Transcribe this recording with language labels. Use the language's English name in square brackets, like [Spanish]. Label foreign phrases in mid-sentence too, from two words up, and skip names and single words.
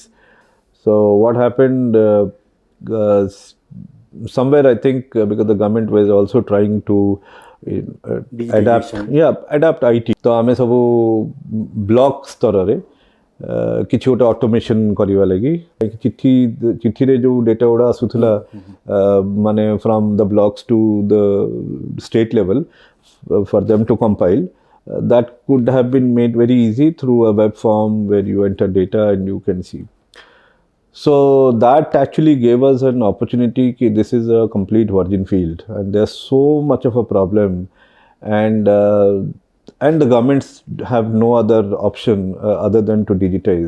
[English] So what happened uh, somewhere I think because the government was also trying to adapt IT [Odia] ତ ଆମେ ସବୁ ବ୍ଲକ ସ୍ତର ରେ କିଛି ଗୋଟେ ଅଟୋମେସନ୍ କରିବା ଲାଗି ଚିଠିରେ ଯେଉଁ ଡେଟା ଗୁଡ଼ା ଆସୁଥିଲା ମାନେ [English] from the blocks to the state level for them to compile that could have been made very easy through a web form where you enter data and you can see. So that actually gave us an opportunity कि this is a complete virgin field and there's so much of a problem and the governments have no other option other than to digitize.